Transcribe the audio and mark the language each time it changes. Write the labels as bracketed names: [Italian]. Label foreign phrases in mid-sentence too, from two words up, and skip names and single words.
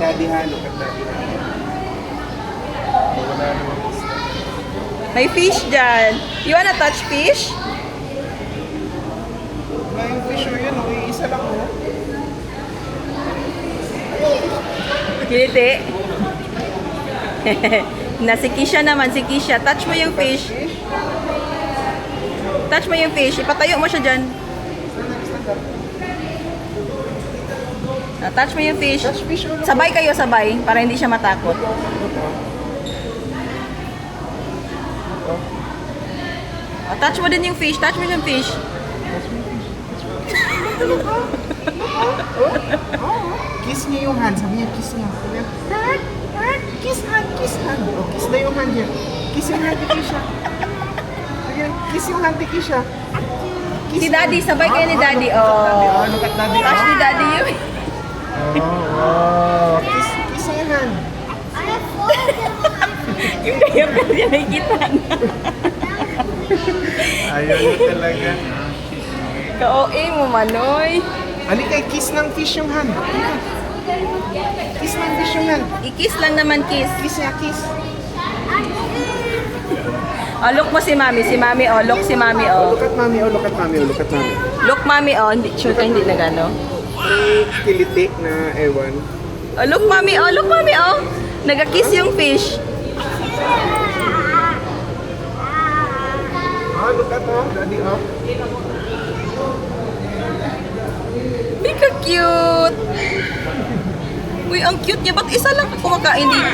[Filipino] ha. [English] Look at daddy [Filipino] ha. Wala naman isda. May fish dyan. [English] You wanna touch fish? [Filipino] Wala yung fish o yun. Okay, isa lang o. Kiliti. Na si Kisha naman, si Kisha. Touch mo yung fish. Touch mo yung fish. Ipatayo mo siya dyan. Touch mo yung fish. Touch fish o. Sabay kayo, sabay. Para hindi siya matakot. Touch mo din yung fish. Touch mo yung fish. Kiss niya yung hand. Sabi niya, kiss niya. [English] Hand, hand, kiss hand, kiss hand. [Filipino] Oh, kiss na yung hand niya. Kiss yung hand ni Kisha. Sige, kiss yung hand ni Kisha. Si Daddy, sabay kayo ni Daddy. Oh. [English] Look at daddy. [Filipino] Touch ni Daddy yun. Oh. Kiss yung hand. Yung gayam na niya nakikita na. Ayaw niya talaga. Ka-OA mo, Manoy. Halika, kiss ng fish yung hand. Halika. Kiss ng fish yung hand. I-kiss lang naman, kiss. Kiss niya, kiss. Oh, look mo si Mami. Si Mami, oh. Look si Mami, oh. [English] Look at mami, oh, look at mami, oh, look at mami. Look, Mami, oh. [Filipino] Hindi, sure ka hindi nagano. May kiliti na ewan. [English] Oh, look, Mami, oh. Look, Mami, [Filipino] oh. Nag-kiss yung fish. [English] Look at oh, daddy, oh. [Filipino] Ay, ka-cute. Uy, ang cute niya. Ba't isa lang kumakain dito?